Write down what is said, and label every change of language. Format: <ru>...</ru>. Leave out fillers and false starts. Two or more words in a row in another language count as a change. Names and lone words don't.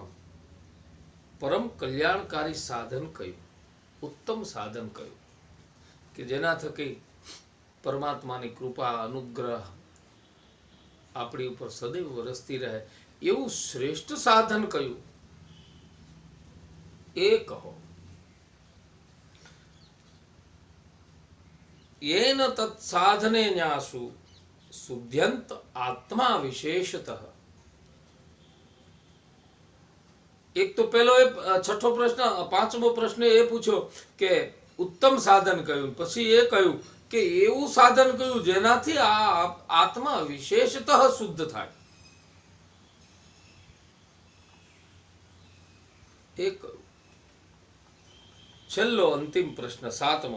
<gu>પરમ કલ્યાણકારી સાધન કયું, ઉત્તમ સાધન કયું કે જેના થકી પરમાત્માની કૃપા, અનુગ્રહ આપણી ઉપર સદૈવ વરસતી રહે, એવું શ્રેષ્ઠ સાધન કયું એ કહો.</gu> <sa>येन तत्साधने न्यासु शुद्ध्यंत आत्मा विशेषतः.</sa> <gu>એક તો પહેલો છઠ્ઠો પ્રશ્ન, પાંચમો પ્રશ્ન એ પૂછ્યો કે ઉત્તમ સાધન કયું, પછી એ કહ્યું કે એવું સાધન કયું જેનાથી આ આત્મા વિશેષતઃ શુદ્ધ થાય. એ કહ્યું. છેલ્લો અંતિમ પ્રશ્ન સાતમો.</gu>